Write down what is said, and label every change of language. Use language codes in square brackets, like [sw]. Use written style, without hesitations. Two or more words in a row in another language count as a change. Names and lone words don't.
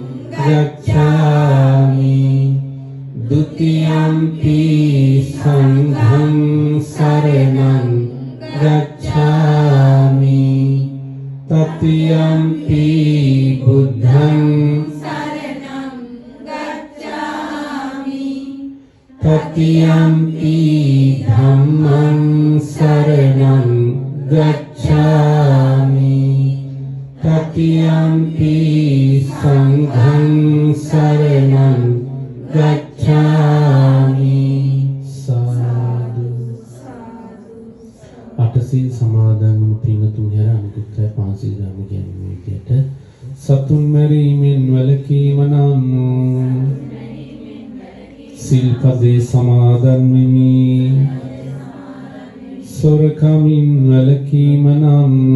[pi] ගච්ඡාමි ဒုတိယံ පි සංඝං සරණං ගච්ඡාමි තතියම්පි බුද්ධං සරණං ගච්ඡාමි තතියම්පි ධම්මං සරණං ගච්ඡාමි තතියම්පි සංඝං සරණං ගච්ඡාමි සාදු අටසිල් [si] සමාදන් වුණු පින්තුන් හැර අනිකුත් අය පන්සිල් ධර්ම කියන්නේ මේ විදියට සතුන් මැරීමෙන් වැළකීම නම් සිල්පදේ සමාදන් වෙමි සොරකමින් වැළකීම නම්